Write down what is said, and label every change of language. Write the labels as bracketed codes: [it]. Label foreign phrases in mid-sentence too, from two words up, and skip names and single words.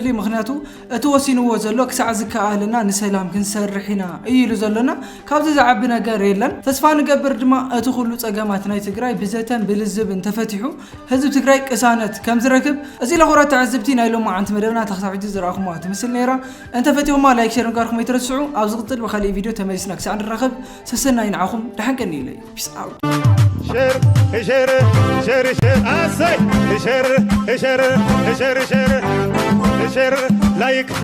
[ti] ምክንያቱ እቲ ወሲንዎ ዘሎ ክሳዕ ዝከኣለና ንሰላም ክንሰርሕ ኢና ኢሉ ዘሎና ካብዚ ዝዓቢ ነገር የለን ተስፋ ንገብር ድማ እቲ ኩሉ ፀገማት ናይ ትግራይ ብዘተን ብልዝብን ተፈቲሑ ህዝቢ ትግራይ ቅሳነት ከም ዝረክብ እዚ ለኹራት ተዓዘብቲ ናይ ሎማዓንቲ መደብና ተኸታተልቲ ዝረኣኹማ ትምስል ነይራ እንተፈቲኹማ ላይክ ሼር ምግባርኩም ኣይትረስዑ ኣብ ዝቕፅል ብካልእ ቪድዮ ተመሊስና ክሳዕ ንራኸብ ሰሰናይ ንዓኹም ድሓንቀኒ ኢለይ [en] peace out شر شر شر أسي شر شر شر شر شر لايك